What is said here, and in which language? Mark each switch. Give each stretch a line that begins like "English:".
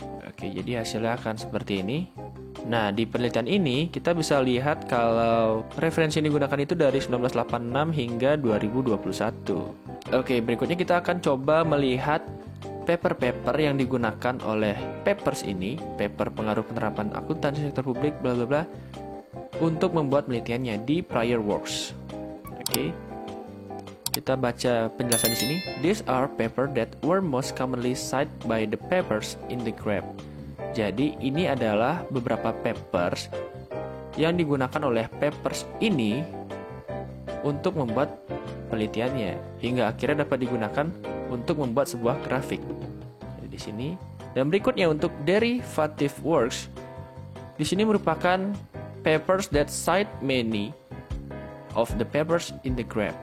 Indonesian: Oke, jadi hasilnya akan seperti ini. Nah, di penelitian ini kita bisa lihat kalau referensi yang digunakan itu dari 1986 hingga 2021. Oke, berikutnya kita akan coba melihat paper-paper yang digunakan oleh papers ini, paper pengaruh penerapan akuntansi sektor publik bla bla bla, untuk membuat penelitiannya di prior works. Oke. Kita baca penjelasan di sini.
English: These are paper that were most commonly cited by the papers in the graph.
Indonesian: Jadi ini adalah beberapa papers yang digunakan oleh papers ini untuk membuat penelitiannya hingga akhirnya dapat digunakan untuk membuat sebuah grafik. Jadi di sini. Dan berikutnya untuk derivative works, di sini merupakan
English: papers that cite many of the papers in the graph.